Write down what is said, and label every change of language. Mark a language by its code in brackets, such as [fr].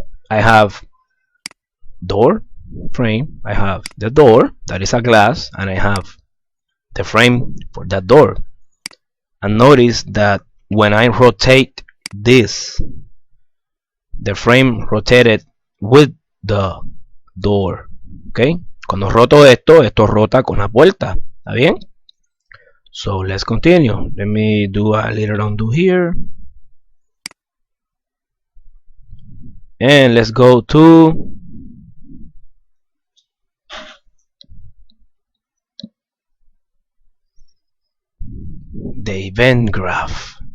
[en] I have door frame, I have the door that is a glass, and I have the frame for that door. And notice that when I rotate this, the frame rotated with the door. [es] Okay, cuando roto esto, esto rota con la puerta. ¿Está bien? [en] So let's continue. Let me do a little undo here. And let's go to the event graph.